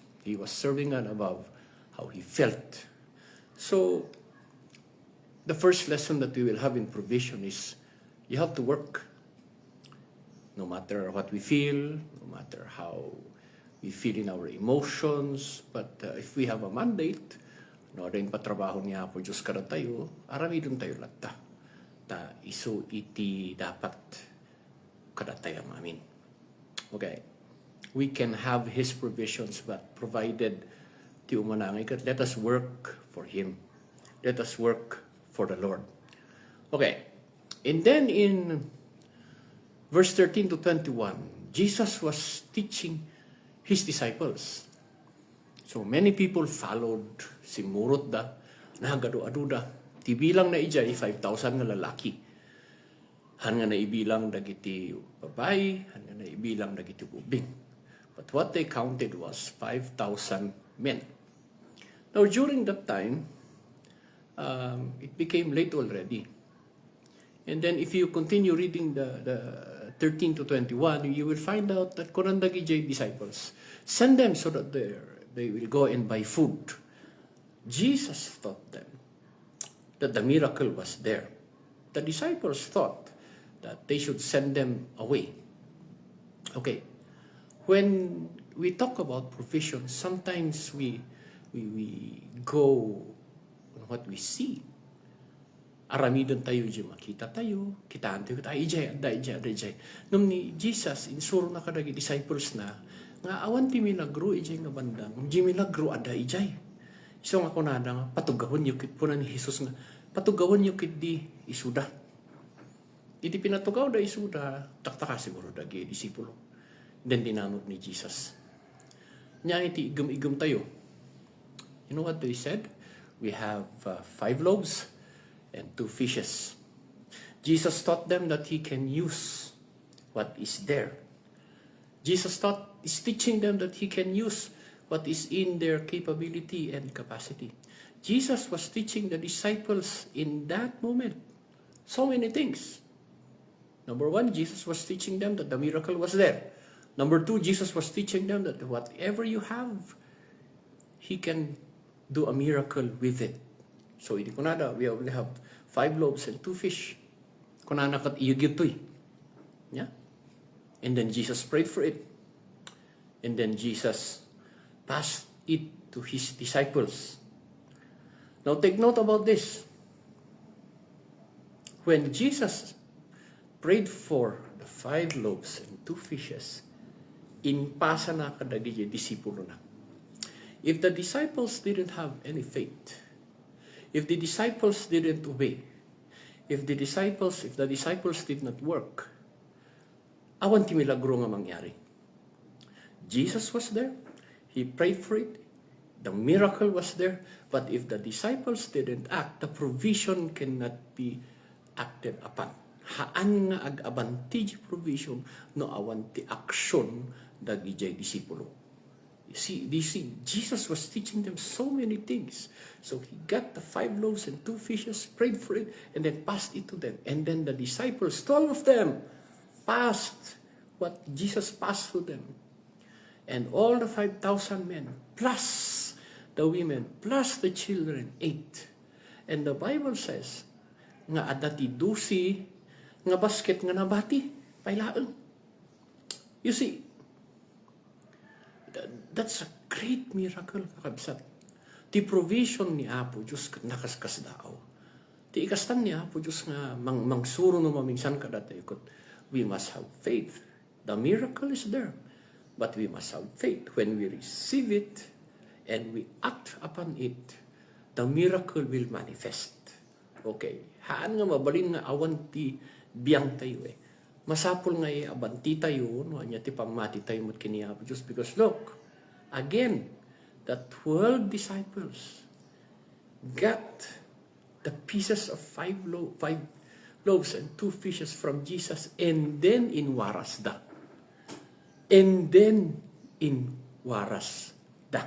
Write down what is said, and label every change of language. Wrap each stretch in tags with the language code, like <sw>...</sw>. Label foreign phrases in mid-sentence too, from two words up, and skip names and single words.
<en>He was serving God above how he felt. So, the first lesson that we will have in provision is you have to work. No matter what we feel, no matter how we feel in our emotions, but if we have a mandate,</en> <ilo>no rin patrabaho niya po Diyos kada tayo, aramidon tayo latta. Ta iso iti dapat kada tayo amin.</ilo> <en>Okay. We can have His provisions, but provided</en> <ilo>ti umanangay kat,</ilo> <en>let us work for Him. Let us work for the Lord. Okay. And then in verse 13 to 21, Jesus was teaching His disciples. So many people followed,</en> <ilo>simurot da, nagado-ado da. Tibilang na ijay, 5,000 nga lalaki. Han nga naibilang dagiti babae, han nga naibilang dagiti ubing.</ilo> <en>But what they counted was 5,000 men. Now, during that time, it became late already. And then if you continue reading the 13 to 21, you will find out that Korandagi J disciples, send them so that they will go and buy food. Jesus taught them that the miracle was there. The disciples thought that they should send them away. Okay. When we talk about provision, sometimes we go on what we see.</en> <ilo>Aramidon tayo di makita tayo, kitaan tayo, ijay. Nung ni Jesus, insuro na kadagi disciples na, nga awan ti milagro, ijay nga bandang, di milagro ada ijay. So nga kunada nga, patugawan yukit po na ni Jesus nga, patugawan yukit di isuda. Iti pinatugaw da isuda, taktaka siguro dagi disipulo. Then dinanot ni Jesus. Nya iti igum-igum tayo.</ilo> <en>You know what they said? We have 5 loaves and 2 fishes. Jesus taught them that He can use what is there. Jesus is teaching them that He can use what is in their capability and capacity. Jesus was teaching the disciples in that moment so many things. Number 1, Jesus was teaching them that the miracle was there. Number 2, Jesus was teaching them that whatever you have, He can do a miracle with it. So,</en> <ilo>iti kunada,</ilo> <en>we only have 5 loaves and 2 fish.</en> <ilo>Kunana kat iyugitoy.</ilo> <en>Yeah? And then Jesus prayed for it. And then Jesus passed it to His disciples. Now, take note about this. When Jesus prayed for the 5 loaves and 2 fishes,</en> <ilo>inpasa na kadagi disipulo na.</ilo> <en>If the disciples didn't have any faith, if the disciples didn't obey, if the disciples did not work,</en> <ilo>awan ti milagro nga mangyari.</ilo> <en>Jesus was there. He prayed for it. The miracle was there. But if the disciples didn't act, the provision cannot be acted upon.</en> <ilo>Haan nga ag-abanti di provision no awan ti aksyon dagi jay disipulo.</ilo> <en>You see, Jesus was teaching them so many things. So he got the 5 loaves and 2 fishes, prayed for it, and then passed it to them. And then the disciples, 12 of them, passed what Jesus passed to them. And all the 5,000 men, plus the women, plus the children, ate. And the Bible says,</en> <ilo>nga adati dusi, nga basket nga nabati, pailaang.</ilo> <en>You see, that's a great miracle,</en> <ilo>kakabsat. Ti provision ni Apo Diyos nakaskas dao. Ti ikastan ni Apo Diyos nga mangsuro no mamingsan kadatay ikot.</ilo> <en>We must have faith. The miracle is there. But we must have faith. When we receive it and we act upon it, the miracle will manifest. Okay.</en> <ilo>Haan nga mabalin nga awan ti biyang tayo eh. Masapol nga abanti tayo, no, anya ti pamati tayo mo't kiniya Diyos.</ilo> <en>Because look, again, the 12 disciples got the pieces of 5 loaves and 2 fishes from Jesus, and then</en> <ilo>in warasda.</ilo> <en>And then</en> <ilo>in warasda.</ilo>